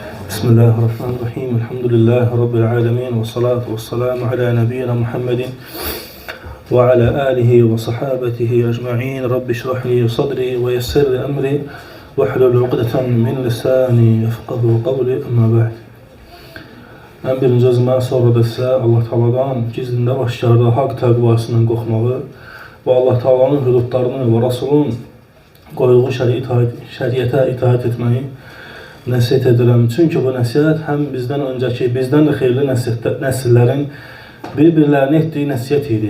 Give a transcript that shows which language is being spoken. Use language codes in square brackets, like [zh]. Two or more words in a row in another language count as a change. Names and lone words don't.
[ar] بسم الله الرحمن الرحيم. الحمد لله رب العالمين. والصلاة والسلام على نبينا محمد وعلى آله وصحابته أجمعين. رب اشرح لي صدري ويسر لي أمري واحلل عقدة من لساني يفقهوا قولي أما بعد. [az] En birinci özümə, sonra da sizə Allah Teala'dan gizlində başlarda haqq təqvasından qorxmağı və Allah Teala'nın hüdudlarını və Rasulun qoyduğu şəriətə itaat etməyi nəsihət edirəm. Çünki bu nəsihət həm bizdən öncəki, bizdən də xeyirli nəsillərin bir-birlərinə etdiyi nəsihət idi.